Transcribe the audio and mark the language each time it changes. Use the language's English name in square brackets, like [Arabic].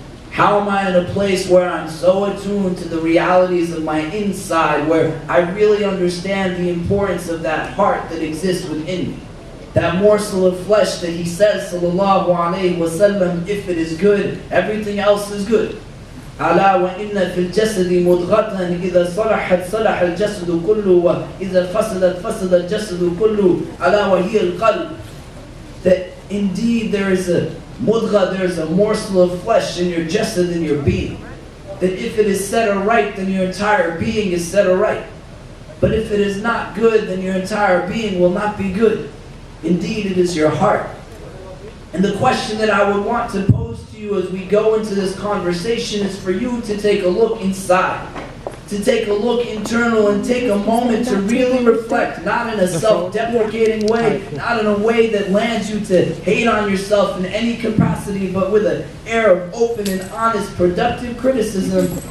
[English] How am I in a place where I'm so attuned to the realities of my inside, where I really understand the importance of that heart that exists within me? That morsel of flesh that he says, sallallahu alayhi wa sallam, if it is good, everything else is good. [Arabic] ألا وإن في الجسد مضغة إذا صلحت صلح الجسد كله وإذا فسدت فسد الجسد كله ألا وهي القلب. [English] That indeed there is a mudgha, there is a morsel of flesh in your jasad, in your being. That if it is set aright, then your entire being is set aright. But if it is not good, then your entire being will not be good. Indeed, it is your heart. And the question that I would want to pose to you as we go into this conversation is for you to take a look inside, to take a look internal and take a moment to really reflect, not in a self-deprecating way, not in a way that lands you to hate on yourself in any capacity, but with an air of open and honest, productive criticism.